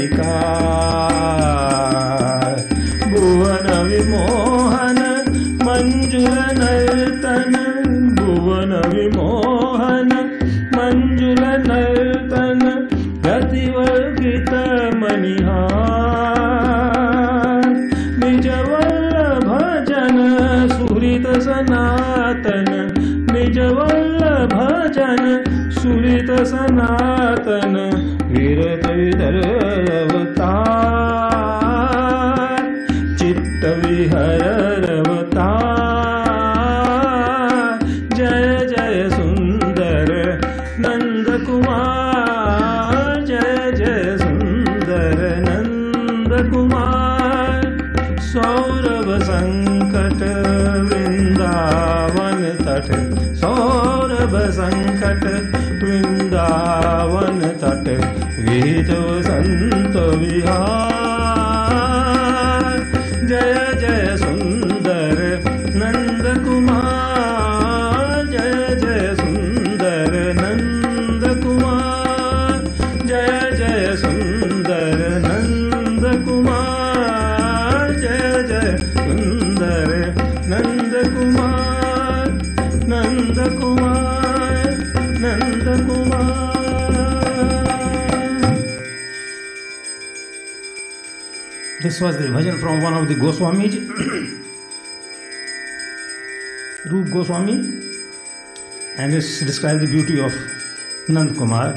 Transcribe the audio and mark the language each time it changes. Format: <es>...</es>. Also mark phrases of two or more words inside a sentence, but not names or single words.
<sa>विकार भुवन विमोहन मंजुल नर्तन भुवन विमोहन मंजुल नर्तन रतिवर्गित मणिहार निज वल्लभ जन सुहृद सनातन निज वल्लभ जन सुहृद सनातन विरत विदर अवतार चित्त विहर अवतार जय जय सुंदर नंद कुमार जय जय सुंदर नंद कुमार सौरभ संकट वृंदावन तट सौरभ संकट वृंदावन तट विहित वसंत विहार जय जय सुंदर नंद कुमार जय जय सुंदर नंद कुमार जय जय सुंदर नंद कुमार जय जय सुंदर नंद कुमार नंद कुमार नंद कुमार।</sa> <en>This was the bhajan from one of the Goswamis, Rup Goswami, and it describes the beauty of Nand Kumar.</en>